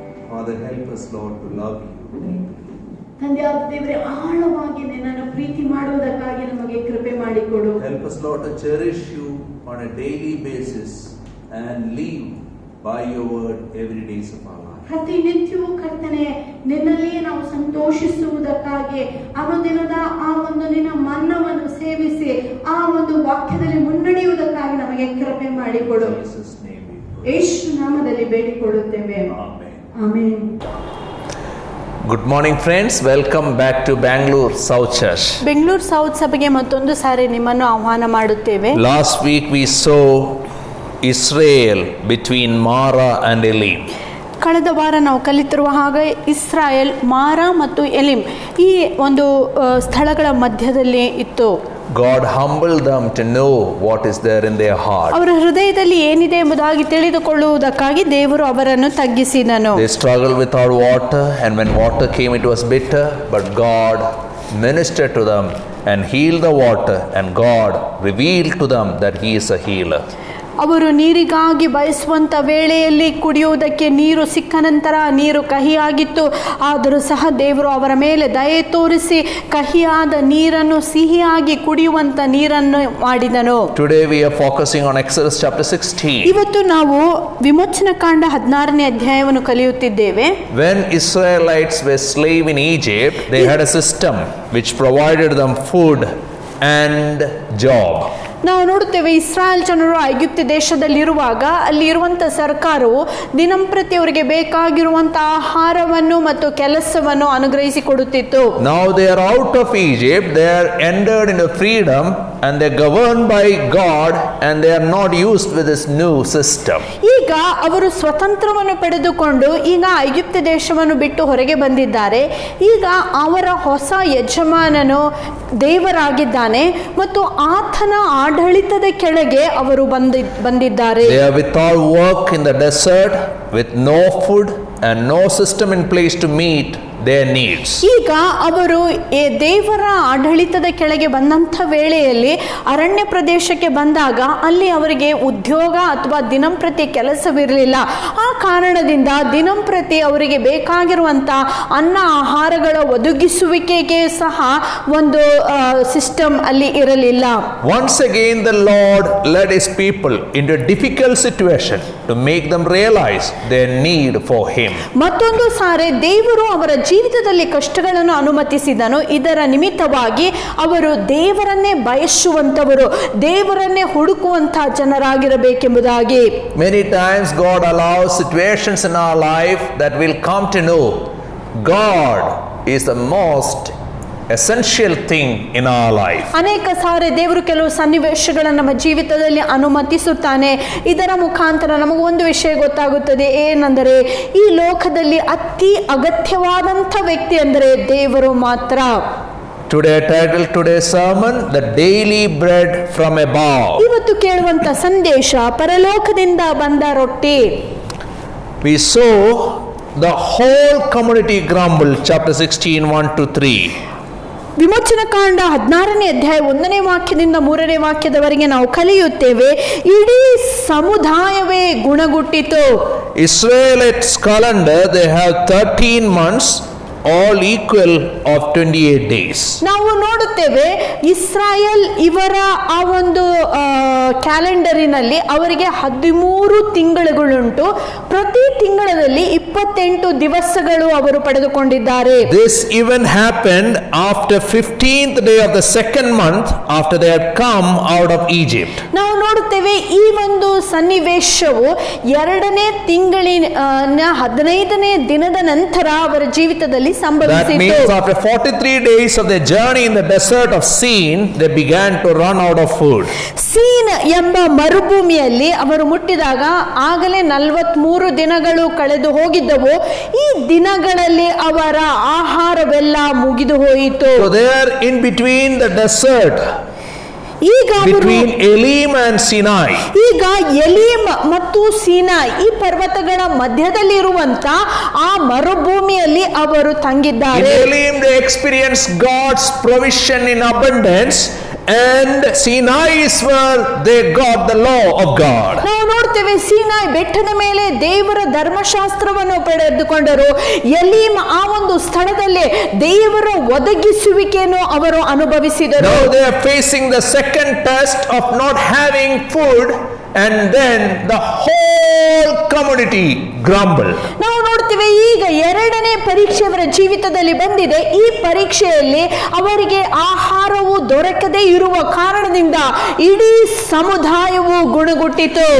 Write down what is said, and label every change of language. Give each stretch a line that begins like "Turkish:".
English: Father, help us, Lord, to love you deeply.
Kannada: ತಂದೆಯಾದ ದೇವರೇ, ಆಳವಾಗಿ ನಿನ್ನನ್ನು ಪ್ರೀತಿ ಮಾಡುವುದಕ್ಕಾಗಿ ನಮಗೆ ಕೃಪೆ ಮಾಡಿಕೊಡು.
English: Help us, Lord, to cherish you on a daily basis and live by your word every days of our life.
Kannada: ಪ್ರತಿನಿತ್ಯವೂ ಕರ್ತನೆ ನಿನ್ನಲ್ಲಿಯೇ ನಾವು ಸಂತೋಷಿಸುವುದಕ್ಕಾಗಿ ಅನುದಿನದ ಆ ಒಂದು ನಿನ್ನ ಮನ್ನವನ್ನು ಸೇವಿಸಿ ಆ ಒಂದು ವಾಕ್ಯದಲ್ಲಿ ಮುನ್ನಡೆಯುವುದಕ್ಕಾಗಿ ನಮಗೆ ಕೃಪೆ ಮಾಡಿಕೊಡು.
English: In Jesus' name we pray.
Kannada: ಯೇಸು ನಾಮದಲ್ಲಿ ಬೇಡಿಕೊಳ್ಳುತ್ತೇವೆ.
English: Amen.
Kannada: Amen.
English: Good morning, friends. Welcome back to Bangalore South Church.
Kannada: Bengaluru south ಸಭೆಗೆ ಮತ್ತೊಂದು ಸಾರಿ ನಿಮ್ಮನ್ನು ಆಹ್ವಾನ ಮಾಡುತ್ತೇವೆ.
English: Last week we saw Israel between Mara and Elim.
Kannada: ಕಳೆದ ವಾರ ನಾವು ಕಲಿತಿರುವ ಹಾಗೆ ಇಸ್ರಾಯೇಲ್ ಮಾರಾ ಮತ್ತು ಎಲಿಮ್ ಈ ಒಂದು ಸ್ಥಳಗಳ ಮಧ್ಯದಲ್ಲಿ ಇತ್ತು.
English: God humbled them to know what is there in their heart.
Kannada: ಅವರ ಹೃದಯದಲ್ಲಿ ಏನಿದೆ ಎಂಬುದಾಗಿ ತಿಳಿದುಕೊಳ್ಳುವುದಕ್ಕಾಗಿ ದೇವರು ಅವರನ್ನು ತಗ್ಗಿಸಿದನು.
English: They struggled without water, and when water came it was bitter, but God ministered to them and healed the water, and God revealed to them that He is a healer.
Kannada: ಅವರು ನೀರಿಗಾಗಿ ಬಯಸುವಂಥ ವೇಳೆಯಲ್ಲಿ ಕುಡಿಯುವುದಕ್ಕೆ ನೀರು ಸಿಕ್ಕ ನಂತರ ನೀರು ಕಹಿಯಾಗಿತ್ತು. ಆದರೂ ಸಹ ದೇವರು ಅವರ ಮೇಲೆ ದಯೆ ತೋರಿಸಿ ಕಹಿಯಾದ ನೀರನ್ನು ಸಿಹಿಯಾಗಿ ಕುಡಿಯುವಂಥ ನೀರನ್ನು ಮಾಡಿದನು.
English: Today we are focusing on Exodus chapter 16.
Kannada: ಇವತ್ತು ನಾವು ವಿಮೋಚನಕಾಂಡ 16ನೇ ಅಧ್ಯಾಯವನ್ನು ಕಲಿಯುತ್ತಿದ್ದೇವೆ.
English: When Israelites were slave in Egypt, they had a system which provided them food and job.
Kannada: ನಾವು ನೋಡುತ್ತೇವೆ ಇಸ್ರಾಯೇಲ್ ಜನರು ಐಗುಪ್ತ ದೇಶದಲ್ಲಿರುವಾಗ ಅಲ್ಲಿ ಇರುವಂಥ ಸರ್ಕಾರವು ದಿನಂಪ್ರತಿ ಅವರಿಗೆ ಬೇಕಾಗಿರುವಂಥ ಆಹಾರವನ್ನು ಮತ್ತು ಕೆಲಸವನ್ನು ಅನುಗ್ರಹಿಸಿಕೊಡುತ್ತಿತ್ತು.
English: Now they are out of Egypt, they are entered into freedom and they are governed by God and they are not used with this new system.
Kannada: ಈಗ ಅವರು ಸ್ವತಂತ್ರವನ್ನು ಪಡೆದುಕೊಂಡು ಈಗ ಐಗುಪ್ತ ದೇಶವನ್ನು ಬಿಟ್ಟು ಹೊರಗೆ ಬಂದಿದ್ದಾರೆ. ಈಗ ಅವರ ಹೊಸ ಯಜಮಾನನು ದೇವರಾಗಿದ್ದಾನೆ ಮತ್ತು ಆತನ ಆಡಳಿತದ ಕೆಳಗೆ ಅವರು ಬಂದಿದ್ದಾರೆ.
English: They are without work in the desert with no food and no system in place to meet their needs.
Kannada: ಈಗ ಅವರು ದೇವರ ಆಡಳಿತದ ಕೆಳಗೆ ಬಂದಂಥ ವೇಳೆಯಲ್ಲಿ ಅರಣ್ಯ ಪ್ರದೇಶಕ್ಕೆ ಬಂದಾಗ ಅಲ್ಲಿ ಅವರಿಗೆ ಉದ್ಯೋಗ ಅಥವಾ ದಿನಂಪ್ರತಿ ಕೆಲಸವಿರಲಿಲ್ಲ. ಆ ಕಾರಣದಿಂದ ದಿನಂಪ್ರತಿ ಅವರಿಗೆ ಬೇಕಾಗಿರುವಂಥ ಅನ್ನ ಆಹಾರಗಳ ಒದಗಿಸುವಿಕೆಗೆ ಸಹ ಒಂದು ಸಿಸ್ಟಮ್ ಅಲ್ಲಿ ಇರಲಿಲ್ಲ.
English: Once again the Lord led His people into a difficult situation to make them realize their need for Him.
Kannada: ಮತ್ತೊಂದು ಸಾರಿ ದೇವರು ಅವರ ಜೀವಿತದಲ್ಲಿ ಕಷ್ಟಗಳನ್ನು ಅನುಮತಿಸಿದನು. ಇದರ ನಿಮಿತ್ತವಾಗಿ ಅವರು ದೇವರನ್ನೇ ಬಯಸುವಂತವರು, ದೇವರನ್ನೇ ಹುಡುಕುವಂತಹ ಜನರಾಗಿರಬೇಕೆಂಬುದಾಗಿ.
English: Many times God allows situations in our life that we'll come to know God is the most essential thing in our life.
Kannada: ಅನೇಕ ಸಾರಿ ದೇವರು ಕೆಲವು ಸನ್ನಿವೇಶಗಳನ್ನು ನಮ್ಮ ಜೀವಿತದಲ್ಲಿ ಅನುಮತಿಸುತ್ತಾನೆ. ಇದರ ಮುಖಾಂತರ ನಮಗೆ ಒಂದು ವಿಷಯ ಗೊತ್ತಾಗುತ್ತದೆ, ಏನೆಂದರೆ ಈ ಲೋಕದಲ್ಲಿ ಅತಿ ಅಗತ್ಯವಾದಂಥ ವ್ಯಕ್ತಿ ಅಂದರೆ ದೇವರು ಮಾತ್ರ.
English: Today title today's sermon, the daily bread from above.
Kannada: ಇವತ್ತು ಕೇಳುವಂತ ಸಂದೇಶ ಪರಲೋಕದಿಂದ ಬಂದ ರೊಟ್ಟಿ.
English: We saw the whole community grumbled, chapter 16 1-3.
Kannada: ವಿಮೋಚನಕಾಂಡ 16ನೇ ಅಧ್ಯಾಯ 1ನೇ ವಾಕ್ಯದಿಂದ 3ನೇ ವಾಕ್ಯದವರೆಗೆ ನಾವು ಕಲಿಯುತ್ತೇವೆ. ಇಡೀ ಸಮುದಾಯವೇ ಗುಣಗುಟ್ಟಿತು.
English: Israelites calendar, they have 13 months, all equal of 28 days.
Kannada: ನಾವು ನೋಡುತ್ತೇವೆ ಇಸ್ರಾಯೇಲ್ ಇವರ ಆ ಒಂದು ಕ್ಯಾಲೆಂಡರಿನಲ್ಲಿ ಅವರಿಗೆ 13 ತಿಂಗಳುಗಳುಂಟು. ಪ್ರತಿ ತಿಂಗಳಲ್ಲಿ 28 ದಿವಸಗಳು ಅವರು ಪಡೆದುಕೊಂಡಿದ್ದಾರೆ.
English: This even happened after 15th day of the second month after they had come out of Egypt.
Kannada: ನಾವು ನೋಡುತ್ತೇವೆ ಈ ಒಂದು ಸನ್ನಿವೇಶವು 2ನೇ ತಿಂಗಳಿನ 15ನೇ ದಿನದ ನಂತರ ಅವರ ಜೀವಿತದಲ್ಲಿ
English: That
Kannada: ಸಂಭವಿಸಿತು.
English: means after 43 days of their journey in the desert of Sin, they began to run out of food.
Kannada: Scene ಎಂಬ ಮರುಭೂಮಿಯಲ್ಲಿ ಅವರು ಮುಟ್ಟಿದಾಗ ಆಗಲೇ 43 ದಿನಗಳು ಕಳೆದು ಹೋಗಿದ್ದವು. ಈ ದಿನಗಳಲ್ಲಿ ಅವರ ಆಹಾರವೆಲ್ಲ ಮುಗಿದು ಹೋಯಿತು.
English: So they are in between the desert,
Kannada: ಈಗ
English: between Elim and Sinai.
Kannada: ಈಗ ಎಲೀಮ್ ಮತ್ತು ಸೀನಾಯ್ ಈ ಪರ್ವತಗಳ ಮಧ್ಯದಲ್ಲಿರುವಂತ ಆ ಮರುಭೂಮಿಯಲ್ಲಿ ಅವರು
English: In
Kannada: ತಂಗಿದ್ದಾರೆ.
English: Elim they experienced God's provision in abundance, and Sinai is where they got the law of God.
Kannada: ನಾವು ನೋಡ್ತೇವೆ ಸೀನಾಯ್ ಬೆಟ್ಟದ ಮೇಲೆ ದೇವರ ಧರ್ಮಶಾಸ್ತ್ರವನ್ನು ಪಡೆದುಕೊಂಡರು. ಎಲೀಮ್ ಆ ಒಂದು ಸ್ಥಳದಲ್ಲಿ ದೇವರ ಒದಗಿಸುವಿಕೆಯನ್ನು ಅವರು ಅನುಭವಿಸಿದರು.
English: Now they are facing the second test of not having food, and then the whole community grumbled.
Kannada: ನಾವು ನೋಡ್ತೇವೆ ಈಗ 2ನೇ ಪರೀಕ್ಷೆ ಅವರ ಜೀವಿತದಲ್ಲಿ ಬಂದಿದೆ. ಈ ಪರೀಕ್ಷೆಯಲ್ಲಿ ಅವರಿಗೆ ಆಹಾರವು ದೊರಕದೇ ಇರುವ ಕಾರಣದಿಂದ ಇಡೀ ಸಮುದಾಯವು ಗುಣಗುಟ್ಟಿತು.